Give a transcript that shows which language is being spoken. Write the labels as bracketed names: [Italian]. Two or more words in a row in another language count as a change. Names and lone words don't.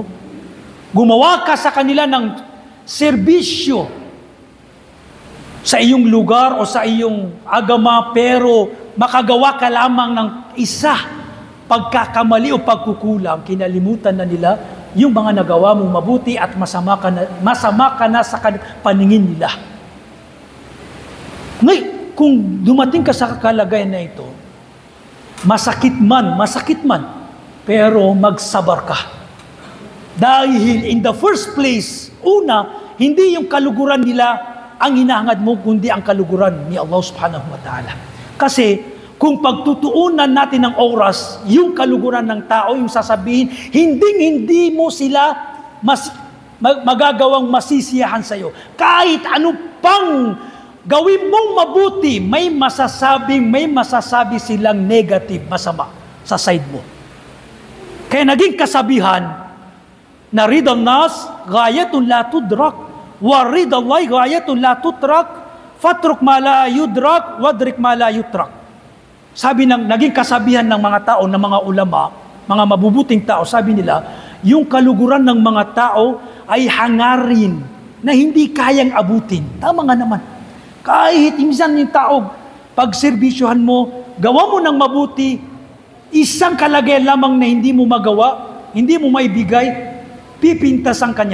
[Filipino] Gumawa ka sa kanila ng serbisyo sa iyong lugar o sa iyong agama, pero makagawa ka lamang ng isa pagkakamali o pagkukulang, kinalimutan na nila yung mga nagawa mong mabuti at masama ka na sa paningin nila. Ngayon, kung dumating ka sa kalagayan na ito, masakit man, pero magsabar ka. [English] Dahil in the first place, [Filipino] una, hindi yung kaluguran nila ang hinahangad mo, kundi ang kaluguran ni Allah [Arabic] سبحانه وتعالى. [Filipino] Kasi, kung pagtutuunan natin ng oras, yung kaluguran ng tao, yung sasabihin, hindi mo sila magagawang masisiyahan sa'yo. Kahit ano pang gawin mong mabuti, may masasabi silang negative, masama sa side mo. Kaya naging kasabihan na [Arabic] رضا الناس غاية لا تدرك ورضا الله غاية لا تترك فاترك ما لا يدرك وأدرك ما لا يترك. [Filipino] Naging kasabihan ng mga tao, ng mga ulama, mga mabubuting tao, sabi nila, yung kaluguran ng mga tao ay hangarin na hindi kayang abutin. Tama nga naman. Kahit minsan yung tao, pag serbisyohan mo, gawa mo ng mabuti, isang kalagayan lamang na hindi mo magawa, hindi mo maibigay, pipintasan kanya.